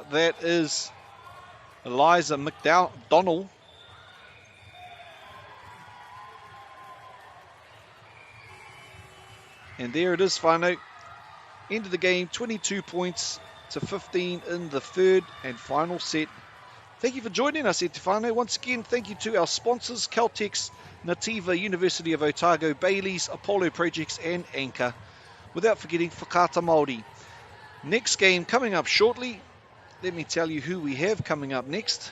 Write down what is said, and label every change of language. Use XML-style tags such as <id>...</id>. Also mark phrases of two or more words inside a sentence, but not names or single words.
<en>That is Eliza McDonnell. And there it is, whānau. End of the game, 22 points to 15 in the third and final set. Thank you for joining us,</en> <mi>e te whānau.</mi> <en>Once again, thank you to our sponsors, Caltex, Nativa, University of Otago, Bailey's, Apollo Projects and Anchor. Without forgetting Whakaata Māori. Next game coming up shortly. Let me tell you who we have coming up next.</en>